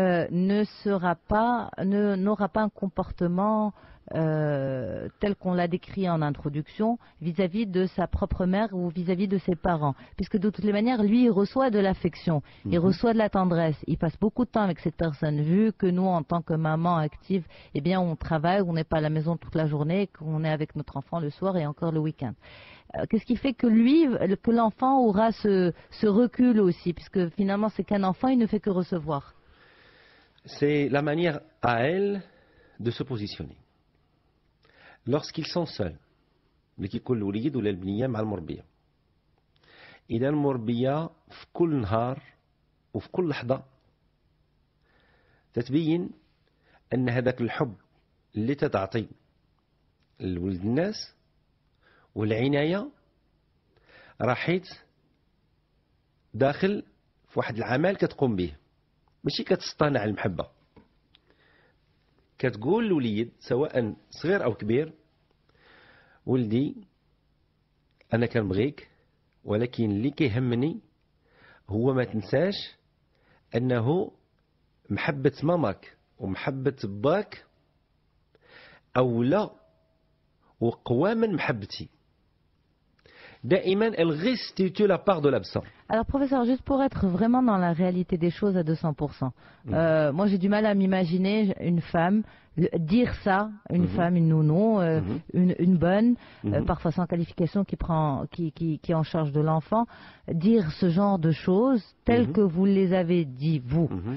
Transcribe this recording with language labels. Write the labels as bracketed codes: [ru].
[fr] n'aura pas un comportement tel qu'on l'a décrit en introduction vis-à-vis de sa propre mère ou vis-à-vis de ses parents, puisque de toutes les manières lui il reçoit de l'affection, il reçoit de la tendresse, il passe beaucoup de temps avec cette personne, vu que nous en tant que maman active, eh bien on travaille, on n'est pas à la maison toute la journée, qu'on est avec notre enfant le soir et encore le week-end. Qu'est-ce qui fait que que l'enfant aura ce recul aussi, puisque finalement c'est qu'un enfant, il ne fait que recevoir? C'est la manière à elle de se positionner. Lorsqu'ils sont seuls, [ar] اللي كيكون الوليد ولا البنية مع المربية، إذا المربية في كل نهار وفي كل لحظة تتبين أن هذاك الحب اللي تتعطي لولد الناس والعناية راحت داخل في واحد العمل كتقوم به، ماشي كتصطنع المحبة. كتقول للوليد سواء صغير أو كبير، ولدي أنا كنبغيك، ولكن اللي كيهمني هو ما تنساش أنه محبة ماماك ومحبة باك أولى وقوى من محبتي. دائما [fr] elle restitue la part de l'absent. Alors professeur, juste pour être vraiment dans la réalité des choses à 200%, moi j'ai du mal à m'imaginer une femme dire ça, une femme, une nounou, une bonne, parfois sans qualification, qui est en charge de l'enfant, dire ce genre de choses telles que vous les avez dit vous.